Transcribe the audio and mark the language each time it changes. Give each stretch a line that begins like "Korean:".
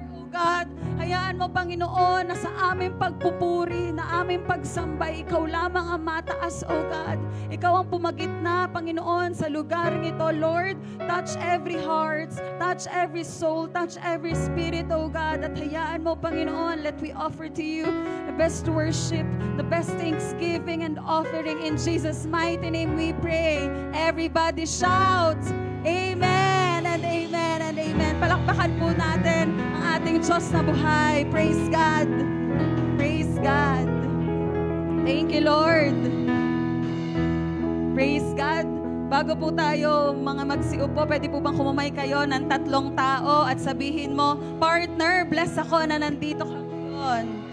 Filipino: God, hayaan mo, Panginoon, na sa aming pagpupuri, na aming pagsambay, Ikaw lamang ang mataas, O God. Ikaw ang pumagitna, Panginoon, sa lugar ito, Lord.
English: Touch every heart, touch every soul, touch every spirit, O God.
Filipino: At hayaan mo, Panginoon,
English: let we offer to you the best worship, the best thanksgiving and offering. In Jesus' mighty name we pray. Everybody shout, Amen and Amen and Amen.
Filipino: Palakpakan po natin ang ating Diyos na buhay.
English: Praise God. Praise God. Thank you, Lord. Praise God.
Filipino: Bago po tayo mga magsiupo, pwede po bang kumamay kayo ng 3 tao at sabihin mo, partner, bless ako na nandito ka ngayon.